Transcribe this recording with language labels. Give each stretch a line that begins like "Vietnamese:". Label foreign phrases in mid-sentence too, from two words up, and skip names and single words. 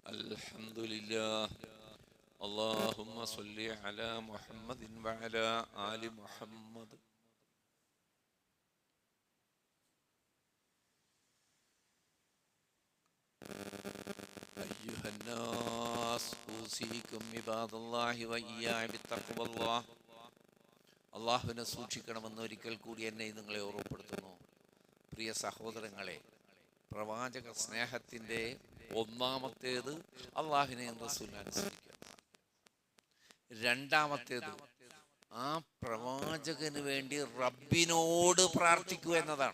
Arabic: الحمد لله اللهم صل على محمد وعلى آل محمد أيها الناس أوصيكم عباد الله وإياي بتقوى الله
Malayalam: അള്ളാഹുവിനെ സൂക്ഷിക്കണമെന്ന് ഒരിക്കൽ കൂടി എന്നെ നിങ്ങളെ ഓർമ്മപ്പെടുത്തുന്നു. പ്രിയ സഹോദരങ്ങളെ, പ്രവാചക സ്നേഹത്തിൻ്റെ ഒന്നാമത്തേത് അള്ളാഹുവിനെയും റസൂലിനെ അനുസരിക്കുക. രണ്ടാമത്തേത് ആ പ്രവാചകന് വേണ്ടി റബ്ബിനോട് പ്രാർത്ഥിക്കുക എന്നതാണ്.